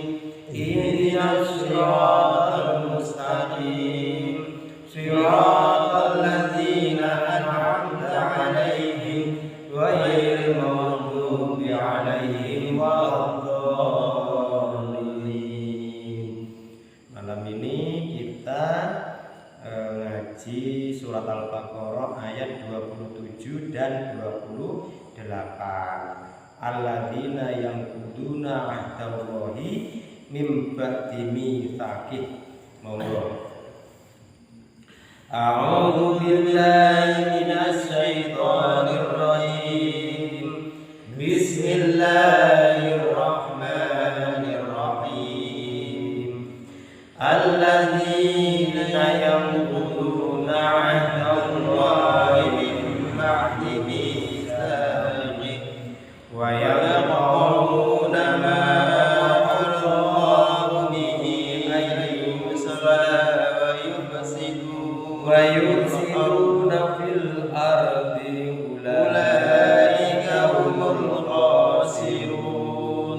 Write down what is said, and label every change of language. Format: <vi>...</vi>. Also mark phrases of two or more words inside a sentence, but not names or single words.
<ar>اهدنا الصراط المستقيم صراط الذين أنعمت عليهم غير المغضوب عليهم ولا الضالين.</ar> <id>Malam ini kita ngaji surat Al-Baqarah ayat 27 dan 28.</id> <ar>الذين ينقضون عهد الله من بعد ميثاقه.</ar> <jv>Monggo.</jv> <ar>أعوذ بالله من الشيطان الرجيم. Bismillahirrahmanirrahim. الذين ينقضون عهد الله من بعد ميثاقه ويقولون ما الله به أن يوصل ويفسدون في الأرض أولئك هم الخاسرون.</ar>